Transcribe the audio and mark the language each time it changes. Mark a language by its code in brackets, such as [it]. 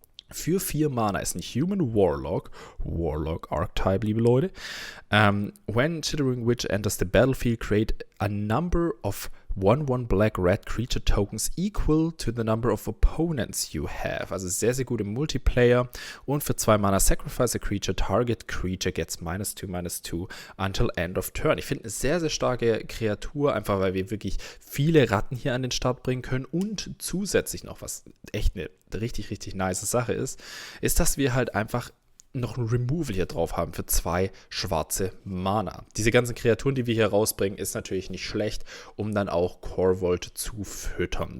[de] Für 4 Mana ist ein Human Warlock Archetype, liebe Leute. [en] When Chittering Witch enters the battlefield, create a number of 1/1 Black-Red Creature Tokens equal to the number of opponents you have. [de] Also sehr, sehr gut im Multiplayer. Und für [en] 2 Mana Sacrifice a Creature. Target Creature gets -2/-2 until end of turn. [de] Ich finde eine sehr, sehr starke Kreatur, einfach weil wir wirklich viele Ratten hier an den Start bringen können. Und zusätzlich noch, was echt eine richtig, richtig nice Sache ist, dass wir halt einfach noch ein Removal hier drauf haben für 2 schwarze Mana. Diese ganzen Kreaturen, die wir hier rausbringen, ist natürlich nicht schlecht, um dann auch Corvold zu füttern.